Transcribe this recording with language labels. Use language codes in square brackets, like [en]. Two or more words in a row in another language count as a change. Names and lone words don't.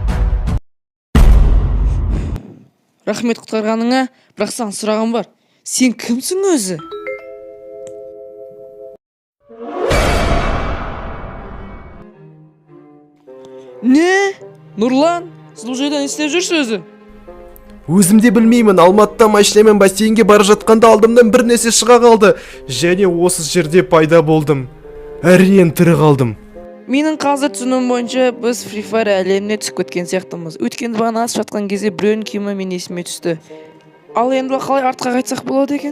[ky] Рахмет куткарганыңа, бирок сага сураган бар. Сен кимсиң өзү? Не? Нурлан, сиз бул жерде не иштеп жүрсүз өзү? [kk] Өзім де білмеймін, Алматыда машинамен бассейнге бара жатқанда алдымдан бір нәрсе шыға қалды. Және осы жерде пайда болдым. Әрең тірі қалдым. Менің қазір түсінуім бойынша біз Free Fire әлеміне түсіп кеткен сияқтымыз. Өйткені бағана асып жатқан кезде біреудің киімі мен есіме түсті. Ал енді қалай артқа қайтсақ болады екен?